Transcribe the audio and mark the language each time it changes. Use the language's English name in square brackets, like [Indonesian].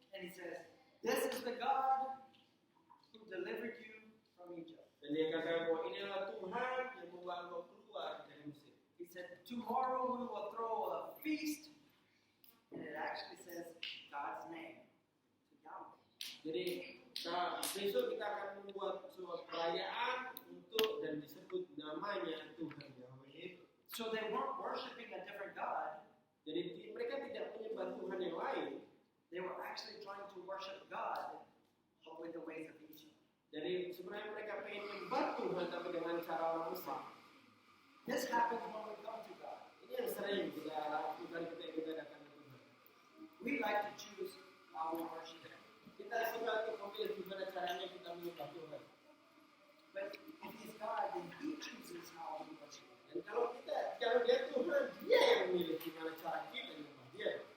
[English] And he says, "This is the God who delivered you from Egypt." [Indonesian] Dan dia katakan bahwa inilah Tuhan yang membawa engkau keluar dari Mesir. [English] He said, "Tomorrow we will throw a feast," and it actually says God's name to Yahweh. [Indonesian] Jadi besok kita akan membuat sebuah perayaan untuk dan disebut namanya Tuhan Yahweh itu. [English] So they weren't worshiping a different God. [Indonesian] Jadi mereka tidak menyembah Tuhan yang lain. [English] They were actually trying to worship God, but with the ways of Egypt. [Indonesian] Jadi sebenarnya mereka pengen menyembah Tuhan tapi dengan cara orang Mesir. [English] This happens when we come to God. [Indonesian] Ini yang sering kita lakukan ketika kita datang ke Tuhan. [English] We like to choose how we worship Him. [Indonesian] Kita suka untuk memilih gimana caranya kita menyembah Tuhan. [English] But if He's God, then He chooses how we worship Him. [Indonesian] Dan kalau dia Tuhan, dia yang memilih gimana cara kita menyembah Dia.